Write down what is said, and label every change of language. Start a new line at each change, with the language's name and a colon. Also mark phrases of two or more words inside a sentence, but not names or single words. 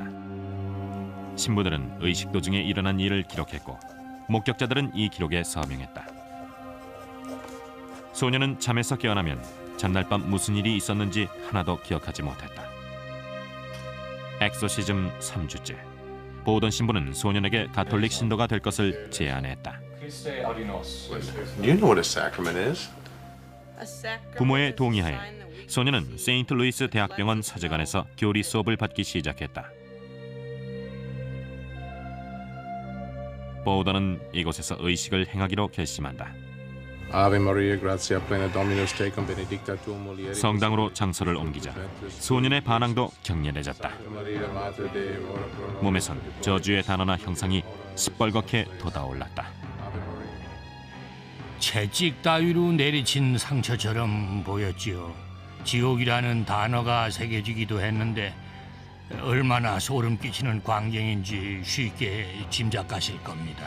Korean: 신부들은 의식 도중에 일어난 일을 기록했고 목격자들은 이 기록에 서명했다. 소년은 잠에서 깨어나면 전날 밤 무슨 일이 있었는지 하나도 기억하지 못했다. 엑소시즘 3주째. 보우던 신부는 소년에게 가톨릭 신도가 될 것을 제안했다.
English: You know what a sacrament is.
Korean: 부모의 동의하에 소년은 세인트 루이스 대학병원 사제관에서 교리 수업을 받기 시작했다. 보우던은 이곳에서 의식을 행하기로 결심한다.
Latin: Ave Maria, gratia plena Dominus tecum, benedicta tu mulieribus.
Korean: 성당으로 장소를 옮기자 소년의 반항도 격렬해졌다.
Latin: Maria, Mater Dei, ora pro nobis.
Korean: 몸에선 저주의 단어나 형상이 시뻘겋게 돋아올랐다. 채찍 따위로 내리친 상처처럼 보였지요. 지옥이라는 단어가 새겨지기도 했는데 얼마나 소름 끼치는 광경인지 쉽게 짐작가실 겁니다.